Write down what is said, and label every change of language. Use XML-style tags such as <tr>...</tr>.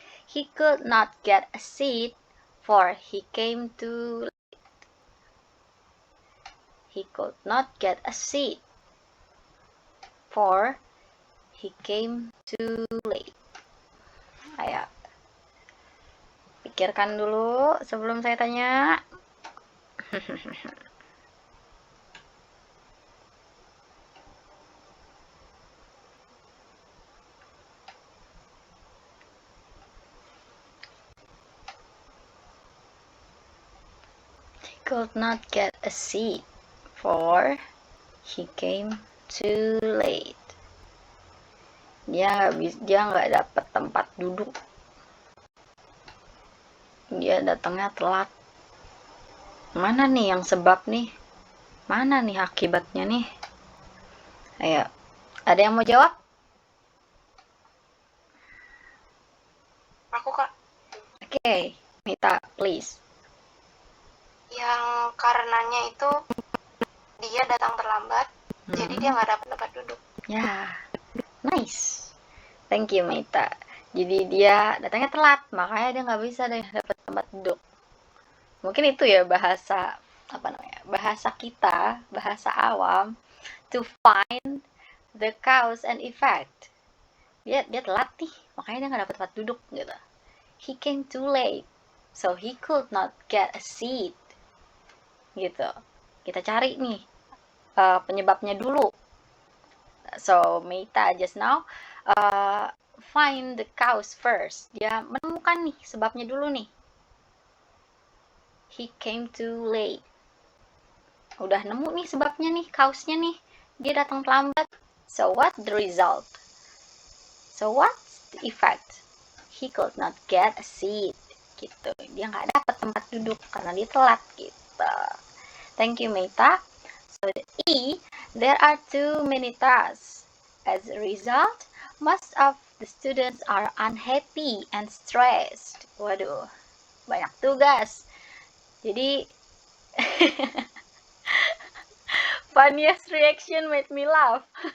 <en>He could not get a seat for he came too late. He could not get a seat for he came too late.</en> <id>Ayo. Pikirkan dulu sebelum saya tanya.</id> <en>He could not get a seat for he came too late.</en> <id>Dia nggak dapat tempat duduk. Dia datangnya telat. Mana nih yang sebab nih? Mana nih akibatnya nih? Ayo, ada yang mau jawab? Aku, Kak.</id> <en>Oke, Mita, please.</en> <id>Yang karenanya itu dia datang terlambat, jadi dia nggak dapat tempat duduk. Ya,</id> <en>nice. Thank you, Mita.</en> <id>Jadi dia datangnya telat, makanya dia nggak bisa deh dapat tempat duduk. Mungkin itu ya bahasa bahasa kita, bahasa awam,</id> <en>to find the cause and effect.</en> <id>Dia telat nih, makanya dia nggak dapat tempat duduk gitu.</id> <en>He came too late, so he could not get a seat.</en> <id>Gitu. Kita cari nih penyebabnya dulu.</id> <en>So Meita just now find the cause first.</en> <id>Dia menemukan nih sebabnya dulu nih.</id> <en>He came too late.</en> <id>Udah nemu nih sebabnya nih, cause-nya nih. Dia datang terlambat.</id> <en>So what the result? So what's the effect? He could not get a seat.</en> <id>Gitu. Dia nggak dapat tempat duduk karena dia telat gitu.</id> <en>Thank you, Meita. So the E, there are too many tasks. As a result, most of the students are unhappy and stressed.</en> <id>Waduh, banyak tugas. Jadi,</id> <en>funniest reaction made me laugh.</en>